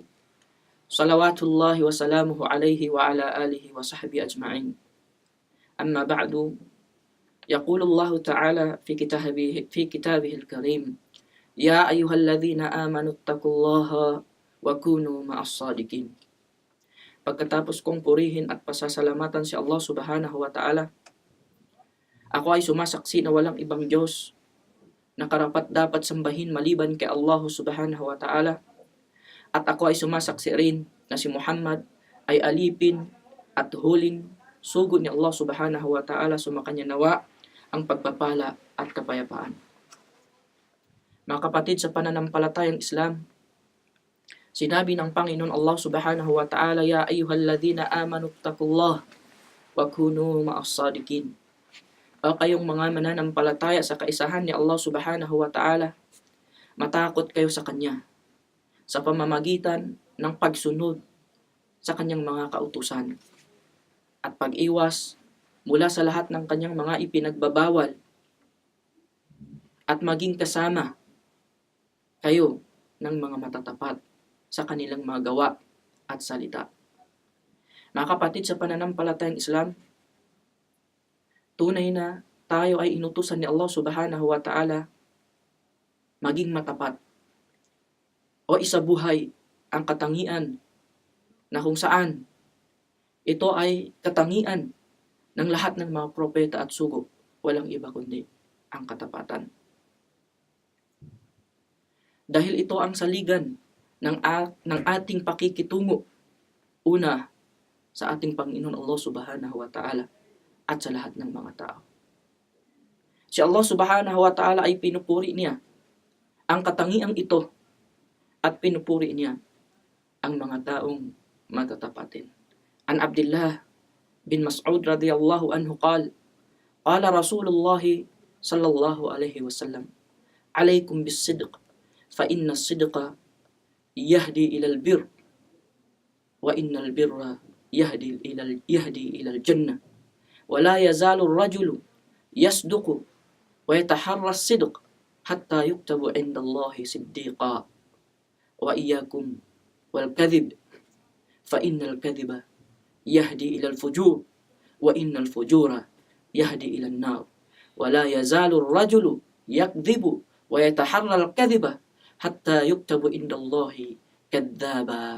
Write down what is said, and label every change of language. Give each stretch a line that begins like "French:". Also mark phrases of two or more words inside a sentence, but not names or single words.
Arabic: صلوات الله وسلامه عليه وعلى آله وصحبه أجمعين. أما بعد. يقول الله تعالى في كتابه الكريم يا أيها الذين آمنوا اتقوا الله وكونوا مع الصادقين.
Filipino: Pagkatapos kong purihin at pasasalamatan si Allah
Arabic: سبحانه وتعالى,
Filipino: ako ay sumasaksi na walang ibang Diyos na karapat dapat sambahin maliban kay Allah
Arabic: سبحانه وتعالى,
Filipino: at ako ay sumasaksi rin na si Muhammad ay alipin at huling sugod ni Allah
Arabic: سبحانه وتعالى,
Filipino: sumakanya nawa ang pagpapala at kapayapaan. Mga kapatid, sa pananampalatayang Islam, sinabi ng Panginoon Allah
Arabic: سبحانه وتعالى, يا أيها الذين آمنوا اتقوا الله وكونوا مع الصادقين.
Filipino: O kayong mga mananampalataya sa kaisahan ni Allah
Arabic: سبحانه وتعالى,
Filipino: matakot kayo sa Kanya sa pamamagitan ng pagsunod sa Kanyang mga kautusan at pag-iwas mula sa lahat ng Kanyang mga ipinagbabawal, at maging kasama kayo ng mga matatapat sa kanilang mga gawa at salita. Mga kapatid, sa pananampalatayang Islam, tunay na tayo ay inutusan ni Allah
Arabic: سبحانه وتعالى
Filipino: maging matapat o isabuhay ang katangian na kung saan ito ay katangian ng lahat ng mga propeta at sugo, walang iba kundi ang katapatan. Dahil ito ang saligan ng ating pakikitungo, una sa ating Panginoon Allah
Arabic: سبحانه وتعالى
Filipino: at sa lahat ng mga tao. Si Allah
Arabic: سبحانه وتعالى
Filipino: ay pinupuri niya ang katangiang ito at pinupuri niya ang mga taong matatapatin.
Arabic: عن عبد الله بن مسعود رضي الله عنه قال رسول الله صلى الله عليه وسلم عليكم بالصدق فإن الصدق يهدي إلى البر وإن البر يهدي إلى الجنة ولا يزال الرجل يصدق ويتحرى الصدق حتى يكتب عند الله صديقا وإياكم والكذب فإن الكذب يهدي إلى الفجور وإن الفجور يهدي إلى النار ولا يزال الرجل يكذب ويتحرى الكذب حتى يكتب عند الله كذابا.